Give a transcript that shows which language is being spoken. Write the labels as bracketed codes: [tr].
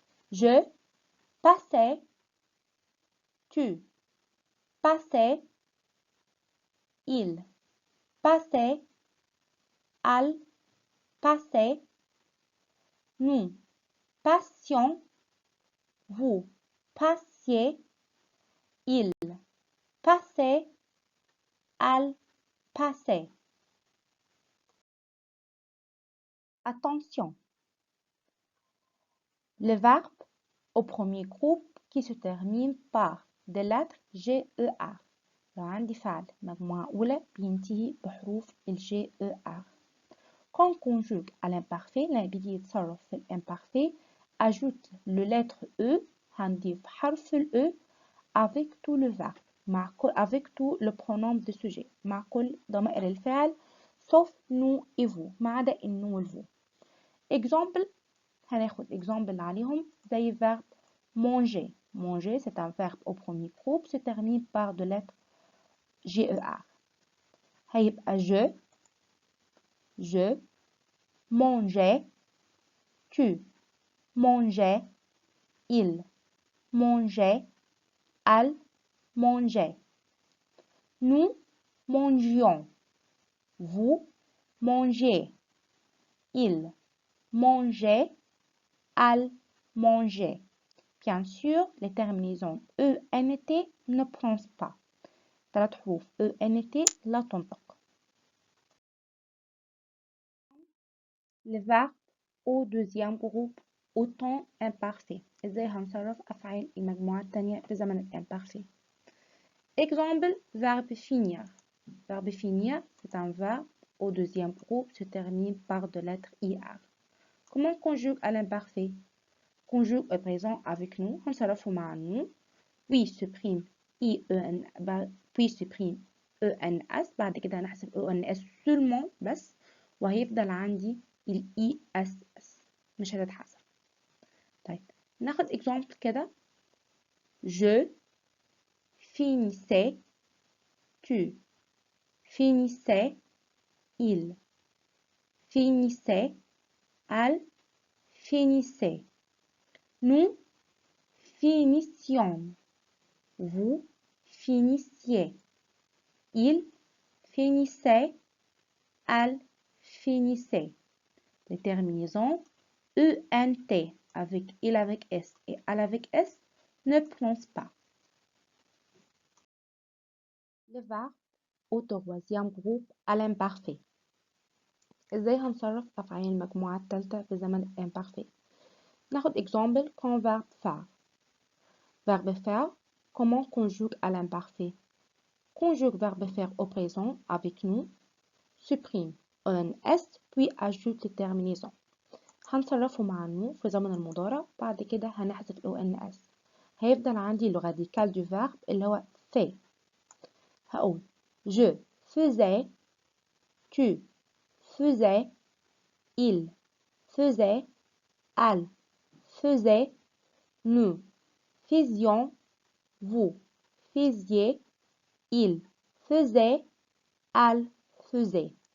[fr] Je passais, tu passais, il passait, elle passait, nous passions, vous passiez, il passait, elle passait. Attention, le verbe au premier groupe qui se termine par des lettres GER. [ar] لو عندي فعل مجموعة أولى بينتهي بحروف GER. [fr] Quand conjugue à l'imparfait [ar] لما بيجي يتصرف في الامبارفait [fr] ajoute le lettre E [ar] هنضيف حرف ال E [fr] avec tout le verbe avec tout le pronom de sujet [ar] مع كل ضمائر الفعل [fr] sauf nous et vous [ar] ما عدا النو والفو. [fr] Exemple [ar] هناخد [fr] exemple [ar] عليهم زي [fr] verbe manger. Manger c'est un verbe au premier groupe se termine par de lettres GER. [ar] هيبقى [fr] je mangeais, tu mangeais, il mangeait, elle mangeait. Nous mangions, vous mangez, il mangeait, elle mangeait. Bien sûr, les terminaisons ENT ne prononcent pas. [ar] ثلاث حروف ENT لا تنطق. [fr] Le verbe au deuxième groupe au temps imparfait. [ar] ازاي هنصرف أفعال المجموعة التانية في زمن الامبارفait. [fr] Exemple, verbe finir. Verbe finir, c'est un verbe au deuxième groupe se termine par de lettres IR. Comment conjugue à l'imparfait? Conjugue au présent avec nous, [ar] هنصرفه مع [fr] nous, puis supprime IEN, puis supprime ENS, [ar] بعد كده هنحسب [fr] ENS seulement [ar] بس وهيفضل عندي ال ESS مش هتتحسب. طيب ناخد exemple كده. [fr] Je finissais, tu finissais, il finissait, elle finissait. Nous finissions, vous finissiez, il finissait, elle finissait. Les terminaisons ENT avec il avec S et elle avec S ne prononcent pas. Le verbe au troisième groupe à l'imparfait. [ar] ازاي هنصرف أفعال المجموعة الثالثة في زمن الامبارفait. ناخد [fr] exemple comme verbe faire. Verbe faire, comment conjugue à l'imparfait? Conjugue verbe faire au présent avec nous, supprime ENS puis ajoute les terminaisons. [ar] هنصرفه مع nous في زمن المضارع بعد كده هنحذف ENS. هيفضل عندي [fr] le radical du verbe [ar] اللي هو [fr] fait. هقول je faisais, tu faisais, il faisait, elle faisait, nous faisions, vous faisiez, il faisait, elle faisait.